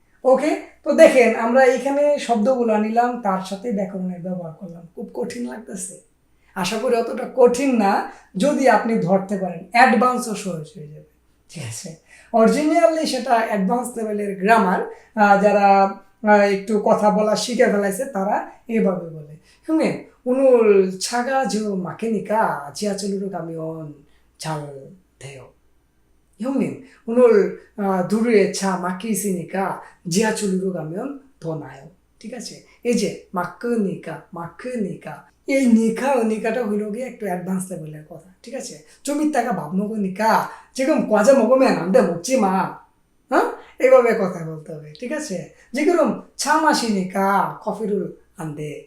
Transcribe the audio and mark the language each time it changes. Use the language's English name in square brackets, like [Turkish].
[Bangla] ওকে তো দেখেন আমরা এখানে শব্দগুলো নিলাম তার সাথে ব্যাকরণের ব্যবহার করলাম খুব কঠিন লাগতেছে আশা করি অতটা কঠিন না যদি আপনি ধরতে পারেন অ্যাডভান্সও সহজ হয়ে যাবে ঠিক আছে অরিজিনালি সেটা অ্যাডভান্স লেভেলের গ্রামার যারা একটু কথা বলা শিখে ফেলাইছে তারা এইভাবে বলে হুমে [Korean] 오늘 차가 저 막히니까 지하철로 가면 잘 돼요. 형님, 오늘 도로에 차 막혀 있으니까 지하철로 가면 더 나아요. [Bangla] ঠিক আছে এই যে মাক্কনিকা এই নিকা ও নিকাটা হইল গিয়ে একটু অ্যাডভান্স লেভেলের কথা ঠিক আছে জমির টাকা [Korean] 밥 먹으니까 지금 과자 먹으면 안 돼 먹지 마 [Bangla] হ্যাঁ এইভাবে কথা বলতে হবে ঠিক আছে [Korean] 지금 차 마시니까 커피를 안 돼.